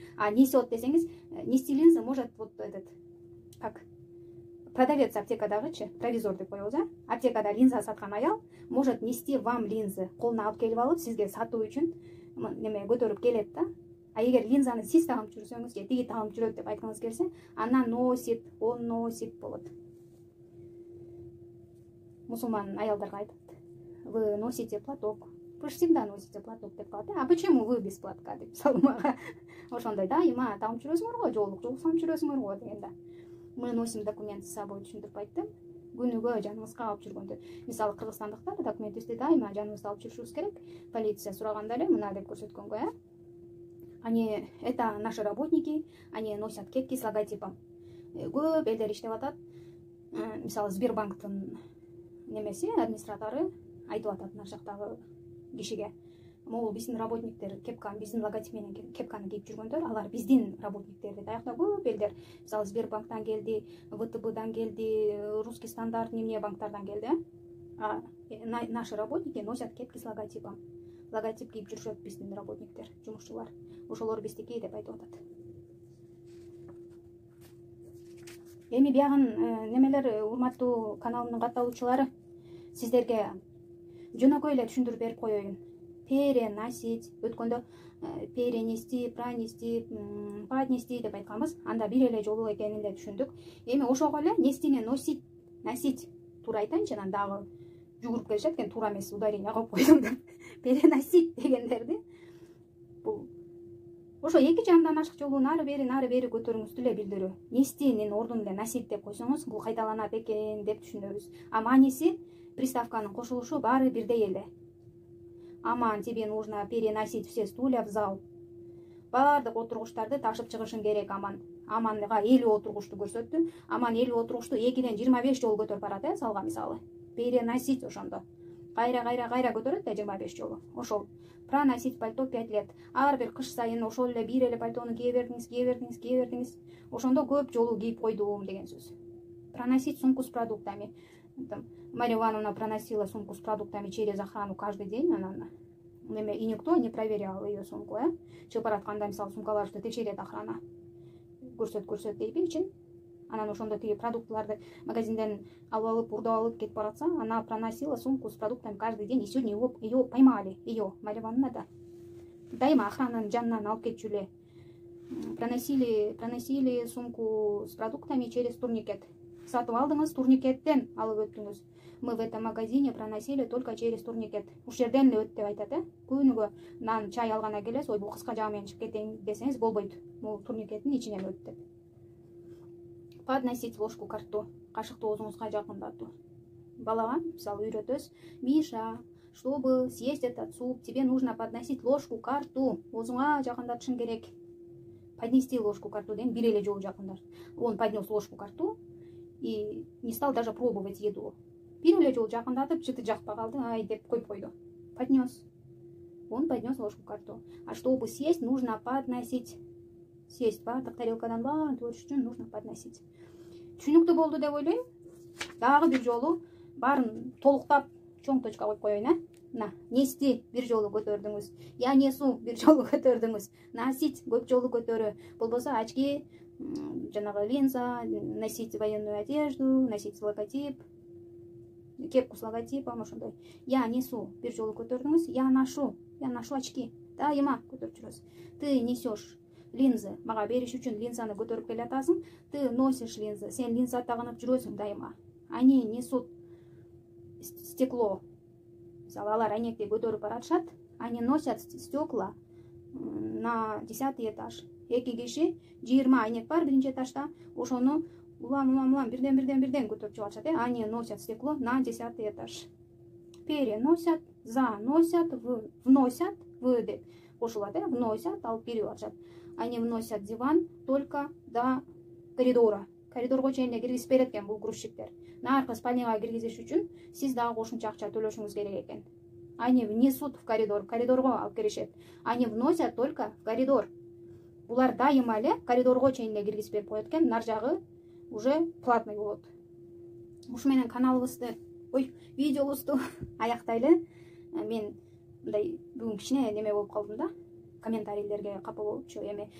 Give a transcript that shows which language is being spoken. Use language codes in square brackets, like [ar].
[ky] А несет десеңиз, [ru] нести линзы может вот этот, как продавец [ky] аптекадагычы, провизор деп коебуз, аптекада линза саткан аял [ru] может нести вам линзы, [ky] колуна алып келип алып, сизге сатуу үчүн неме көтөрүп келет да. А эгер линзаны сиз тагынып жүрсөңүз, же тиги тагынып жүрөт деп айткыңыз келсе, [ru] она носит, он носит [ky] болот. Мусулман аялдарга айтат: [ru] вы носите платок, вы же всегда носите платок [ky] деп калат. [ru] А почему вы без платка [ky] деп мисалы мага ошондой дайыма тагынып жүрөсүңөр го, жоолук салып жүрөсүңөр го дегенде. [ru] Мы носим документы с собой, [ky] түшүндүрүп айттым. Күнүгө жаныңызга алып жүргөндө, мисалы кыргызстандыктар документибизди дайыма жаныбызда алып жүрүшүбүз керек. Полиция сураганда эле мына деп көрсөткөнгө, [ru] они, это наши работники, они носят кепки с логотипом. [ky] Көп элдер иштеп атат. Мисалы Сбербанктын немеси, администратору айтып атат мына жактагы кишиге: могул биздин работниктер кепканы, биздин логотип менен кепканы кийип жүргөндөр, алар биздин работниктер дейт. Аякта көп элдер, мисалы Сбербанктан келди, ВТБдан келди, Русский стандарт, эмне банктардан келди. [ru] А наши работники носят кепки с логотипом. [ky] Логотип кийип жүрүшөт биздин работниктер, жумушчулар. Ошолор биздики деп айтып атат. Эми биягын немелер, урматтуу каналымдын катталуучулары, сиздерге жөнөкөй эле түшүндүрүп берип коеюн. Переносить, өткөндө перенести, пронести, поднести деп айтканбыз. Анда бир эле жолу экенин эле түшүндүк. Эми ошого эле нестини носить, носить туура айтайынчы, анан дагы жүгүрүп келишет экен, туура эмес, ударение коюп койдум деп. Переносить дегендерди бул ошо эки жандан ашык жолу нары бери көтөрүүңүздү эле билдирүү. Нестинин ордуна эле носить деп койсоңуз, бул кайталанат экен деп түшүнөбүз. А мааниси, приставканын кошулушу баары бирдей эле. [ru] Аман, тебе нужно переносить все стулья в зал. [ky] Баардык отургучтарды ташып чыгышың керек, Аман. Аманга 50 отургучту көрсөттү. Аман 50 отургучту 2ден 25 жолу көтөрүп барат, залга мисалы. Переносить ошондо. Кайра көтөрөт да 25 жолу. Ошол. [ru] Проносить пальто 5 лет. [ky] Ар бир кыш сайын ошол эле бир эле пальтону кие бердиңиз. Ошондо көп жолу кийип койдум деген сөз. [ru] Проносить сумку с продуктами. Мария Ивановна проносила сумку с продуктами через охрану каждый день. И никто не проверял ее сумку. [ky] Чыгып баратканда, мисалы, сумкаларды текшерет охрана. Көрсөт дейби үчүн. Анан ошондо тиги продуктларды магазинден алып урдап кетип баратса, [ru] она проносила сумку с продуктами каждый день. И сегодня ее поймали. Ее, Мария Ивановна, да. [ky] Дайыма охрананын жанынан алып кетчү эле. [ru] Проносили сумку с продуктами через турникет. [ky] Сатып алдыңыз, турникеттен алып өттүңүз. [ru] Мы в этом магазине проносили только через турникет. [ky] Уш жерден эле өт деп айтат, Күнүгө нан, чай алгана келесиз, ой, бул кыска жагы менен чыгып кетейин десеңиз болбойт. Бул турникеттин ичинен өт деп. [ru] Подносить ложку ко рту. [ky] Кашыкты оозуңузга жакындатуу. балага мисалы үйрөтөбүз: [ru] Миша, чтобы съесть этот суп, тебе нужно подносить ложку ко рту. [ky] Оозуңа жакындатышың керек. [ru] Поднести ложку ко рту [ky] дейм, бир эле жолу жакындат. [ru] Он поднес ложку ко рту и не стал даже пробовать еду. [ky] Бир эле жолу жакындатып, жыты жакпай калды, ай деп коюп койду. [ru] Поднес. Он поднес ложку ко рту. А чтобы съесть, нужно подносить. [ky] Съесть бардык тарелкадан баарын көрүш үчүн [ru] нужно подносить. [ky] Түшүнүктүү болду деп ойлойм. Дагы бир жолу баарын толуктап чоң точка коюп коеюн, На, нести бир жолу көтөрдүңүз. [ru] Я несу [ky] бир жолу көтөрдүңүз. Носить көп жолу көтөрүү. [ru] Болбосо очки, жанагы линза, носить военную одежду, носить логотип, кепку с логотипом, ошондой. Я несу [ky] бир жолу көтөрдүңүз. [ru] Я ношу очки. [ky] Дайыма көтөрүп жүрөсүз. [ru] Ты несешь линзы, [ky] мага бериш үчүн линзаны көтөрүп келатасың. [ru] Ты носишь линзы, [ky] сен линза тагынып жүрөсүң дайыма. [ru] Они несут стекло. [ky] Мисалы, алар айнекти көтөрүп баратышат. [ru] Они носят стекла на 10-й этаж. [ky] Эки киши 20 айнек бар биринчи этажда. Ошону улам бирден көтөрүп чыгышат. [ru] Они носят стекло на 10-й этаж. Переносят, заносят, вносят, в деп кошулат, вносят, [ky] алып кирип барышат. [ru] Они вносят диван только до коридора. [ky] Коридорго чейин эле киргизип берет экен бул грузчиктер. Наркы спальняга киргизиш үчүн сиз дагы кошумча акча төлөшүңүз керек экен. [ru] Они внесут в коридор, [ky] коридорго алып киришет. [ru] Они вносят только в коридор. [ky] Булар дайыма эле коридорго чейин эле киргизип берип коет экен, нар жагы уже платный болот. Ушу менен каналыбызды, видеобузду аяктайлы. Мен мындай бүгүн кичине неме болуп калдым да. Комментарийлерге капа болупчу эми.